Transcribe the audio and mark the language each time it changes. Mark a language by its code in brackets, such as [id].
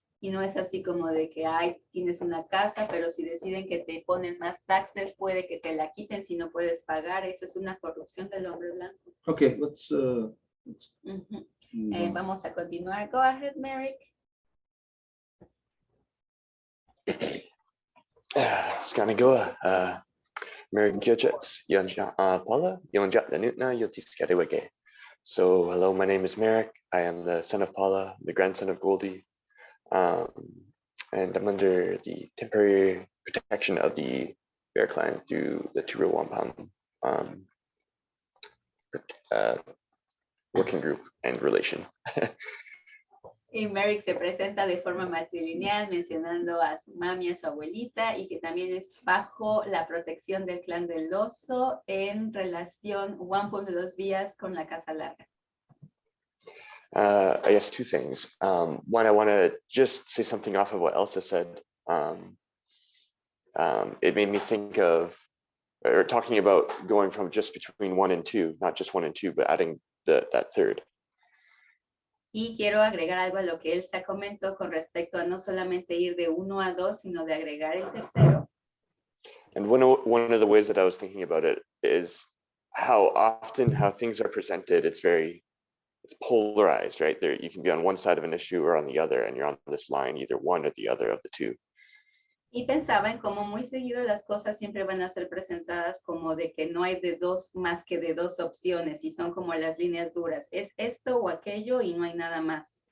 [es] Y no es así como de que tienes una casa, pero si deciden que te ponen más taxes, puede que te la quiten si no puedes pagar. Eso es una corrupción del hombre blanco. [en] Okay, let's Ujú. move on. [es] Vamos a continuar. [en] Go ahead, Merrick. [moh] Scanigoa, American Kyochets, Yonja Paula, Yonja the Nutna, Yotiskadewege. [en] So, hello, my name is Merrick. I am the son of Paula, the grandson of Goldie, and I'm under the temporary protection of the Bear Clan through the Turo Wampum working group and relation. [es] Y Merrick se presenta de forma matrilineal, mencionando a su mami, a su abuelita, y que también es bajo la protección del clan del oso en relación Wampum de los Vías con la Casa Larga. [en] I guess two things. One, I want to just say something off of what Elsa said. It made me think of, or talking about going from just between 1 and 2, not just 1 and 2, but adding that third. [es] Y quiero agregar algo a lo que Elsa comentó con respecto a no solamente ir de 1 a 2, sino de agregar el tercero. [en] And one of the ways that I was thinking about it is how often how things are presented. It's polarized, right? There, you can be on one side of an issue or on the other, and you're on this line, either one or the other of the two. [es] Y pensaba en cómo muy seguido las cosas siempre van a ser presentadas como de que no hay de dos más que de dos opciones y son como las líneas duras. Es esto o aquello y no hay nada más.